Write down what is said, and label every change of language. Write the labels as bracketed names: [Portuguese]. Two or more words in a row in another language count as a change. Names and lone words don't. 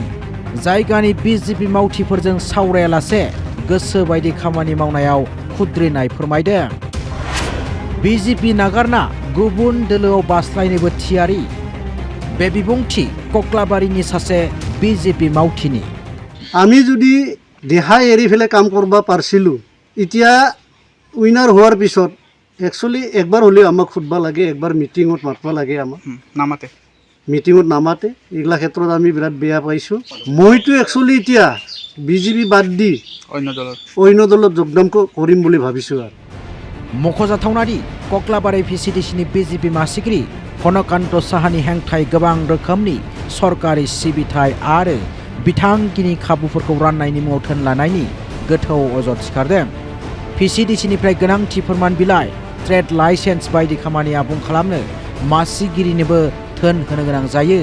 [Bodo] जायगानि BJP मावथिफोरजों सावरायालासे गोसो बायदि खामानि मावनायाव खुद्रिनाय फोरमायदों। BJP नागारना गुबुन दोलोआव बास्लायनोबो थियारि। बे बिबुंथि कक्लाबारिनि सासे BJP मावथिनि। [Assamese] আমি যদি দেহা এৰি ফেলাই কাম কৰিব পাৰিছিলোঁ, এতিয়া উইনাৰ হোৱাৰ পিছত একচুৱেলি একবাৰ হ'লেও আমাক সুধিব লাগে, একবাৰ মিটিঙত মাতিব লাগে, আমাক নামাতে, মিটিঙত নামাতে। এইগিলা ক্ষেত্ৰত আমি বিৰাট বেয়া পাইছোঁ। মইতো একচুৱেলি এতিয়া BJP বাদ দি অন্য দলত যোগদান কৰিম বুলি ভাবিছোঁ। আৰু [Bodo] मख'जाथावनादि कक्लाबारि PCDCनि BJP मासिगिरि घनकान्त साहानि हेंथायै गोबां रोखोमनि सरकारि सिबिथाय आरो बिथांखिनि खाबुफोरखौ राननायनि मुङाव धोन लानायनि गोथौ अजद सिखारदों। PCDCनिफ्राय गोनांथि फोरमान बिलाइ, [English] trade license [Bodo] बायदि खामानि आबुं खालामनो मासिगिरिनोबो धोन होनो गोनां जायो।